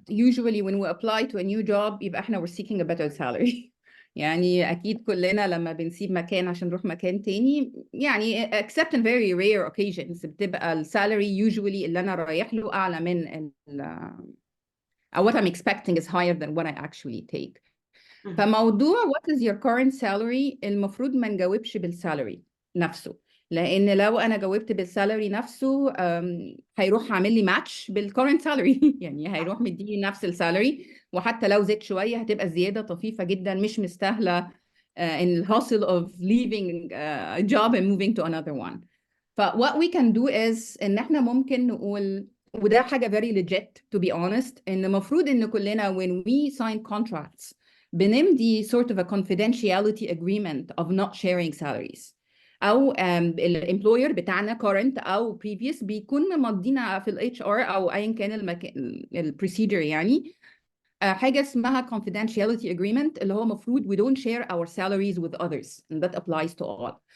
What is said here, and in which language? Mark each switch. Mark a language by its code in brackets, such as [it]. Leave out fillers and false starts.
[en] Usually when we apply to a new job [ar] يبقى احنا [en] we're seeking a better salary. [ar] يعني أكيد كلنا لما بنسيب مكان عشان نروح مكان تاني، يعني [en] except in very rare occasions [ar] بتبقى السالري usually اللي أنا رايح له أعلى من أو [en] what I'm expecting is higher than what I actually take. [ar] فموضوع [en] what is your current salary [ar] المفروض ما نجاوبش بالسالري نفسه، لان لو انا جاوبت بالسالري نفسه هيروح عامل لي ماتش بالcurrent salary. يعني هيروح مديني نفس السالري، وحتى لو زدت شويه هتبقى زياده طفيفه جدا مش مستاهله [en] in the hustle of leaving a job and moving to another one. what we can do is [ar] ان احنا ممكن نقول، وده حاجة [en] very legit to be honest، [ar] ان المفروض ان كلنا [en] when we sign contracts بنمضي sort of a confidentiality agreement of not sharing salaries، [ar] او الامبلوير بتاعنا [en] current او previous [ar] بيكون مضينا في ال [en] HR [ar] او ايا كان البروسيجر يعني حاجة اسمها [en] confidentiality agreement [ar] اللي هو مفروض [en] we don't share our salaries with others and that applies to all.